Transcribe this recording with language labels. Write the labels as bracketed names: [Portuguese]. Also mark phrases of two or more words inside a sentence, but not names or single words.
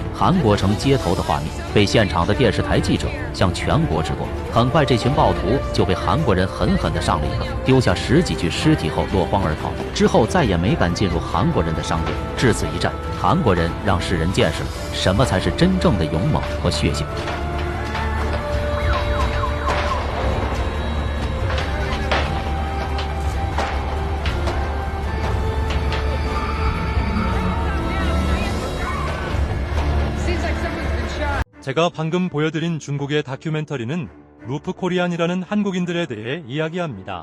[Chinese] 韩国城街头的画面被现场的电视台记者向全国直播。很快，这群暴徒就被韩国人狠狠地上了一个，丢下10几具尸体后落荒而逃。之后再也没敢进入韩国人的商店。至此一战，韩国人让世人见识了什么才是真正的勇猛和血性。 [Korean] 제가 방금 보여드린 중국의 다큐멘터리는 루프 코리안이라는 한국인들에 대해 이야기합니다.